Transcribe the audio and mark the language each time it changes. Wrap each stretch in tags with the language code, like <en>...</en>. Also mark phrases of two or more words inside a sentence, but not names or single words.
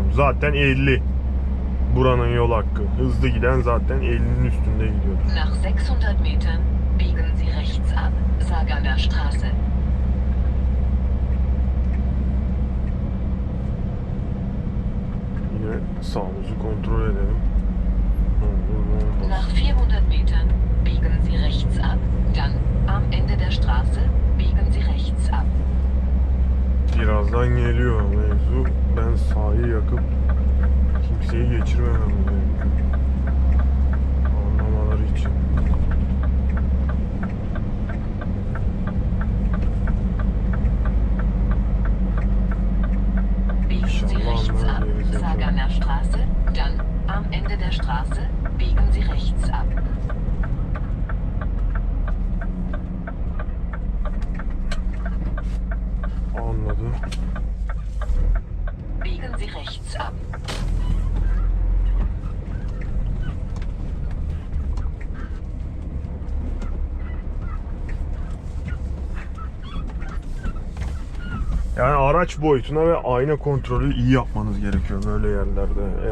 <tr>Zaten 50. Buranın yol hakkı. Hızlı giden zaten 50'nin üstünde gidiyor.</tr> <de>Nach 600 Metern biegen Sie rechts ab, Saganer Straße.</de> <tr>Yine sağımızı kontrol edelim.</tr> <de>Nach 400 Metern biegen Sie rechts ab, dann am Ende der Straße biegen Sie rechts ab.</de> <tr>Birazdan oradan geliyor mevzu. Ben sağı yakıp kimseyi geçirmemem gerekiyor. Anlamaları için.</tr> <de>Biegen Sie rechts ab, Sagerner Straße, dann am Ende der Straße biegen Sie rechts ab.</de> <tr>Anladım.</tr> <de>Biegen Sie rechts ab.</de> <tr>Yani araç boyutuna ve ayna kontrolü iyi yapmanız gerekiyor böyle yerlerde.</tr>